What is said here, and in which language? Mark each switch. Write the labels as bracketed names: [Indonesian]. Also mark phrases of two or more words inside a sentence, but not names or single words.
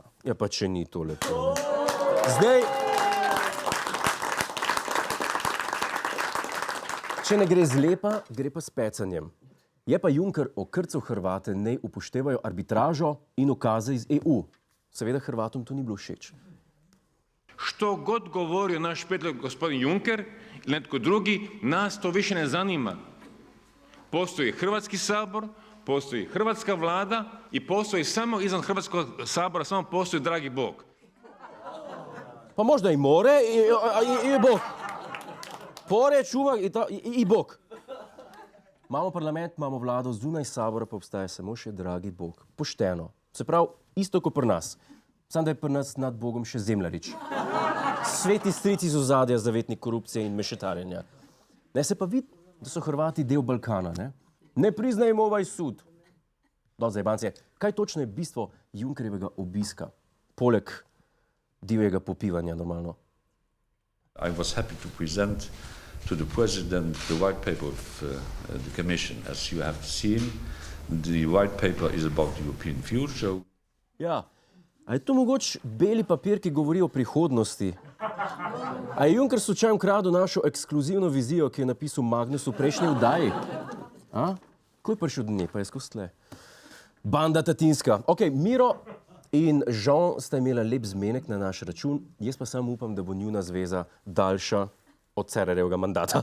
[Slovenian] Ja, pa če ni to lepo. Zdaj, če ne gre zlepa, gre pa s pecanjem. Je pa Juncker okrcal Hrvate, naj upoštevajo arbitražo in ukaze iz EU. Seveda Hrvatom to ni bilo všeč. [Croatian] Što god govorio naš prijedlog gospodin Juncker ili netko drugi, nas to više ne zanima. Postoji Hrvatski sabor, postoji Hrvatska vlada i postoji samo izvan Hrvatskog sabora, samo postoji dragi Bog. Pa možda i more i Bog. Pore, čuva i Bog. [Slovenian] Imamo parlament, imamo vlado, zunaj sabora pa obstaja samo še dragi Bog. Pošteno. Se pravi, isto kot pri nas. Samo da je pri nas nad Bogom še Zemljarič. Sveti stric iz ozadja, zavetnik korupcije in mešetarjenja. Ne se pa vidi, da so Hrvati del Balkana, ne? [Croatian] Ne priznajmo ovaj sud. [Slovenian] Do zajebance, kaj točno je bistvo Junckerjevega obiska, poleg divjega popivanja normalno? [English] I was happy to present to the President the white paper of the Commission. As you have seen, the white paper is about the European future. [Slovenian] Ja, a je to mogoče beli papir, ki govori o prihodnosti? A je Juncker slučajno ukradel našo ekskluzivno vizijo, ki je napisal Magnus v prejšnji vdaji? A? Ko je prišel do nje, pa je skozi tle. Banda tatinska. Ok, Miro in Jean sta imela lep zmenek na naš račun, jaz pa samo upam, da bo njuna zveza daljša od Cerarjevega mandata.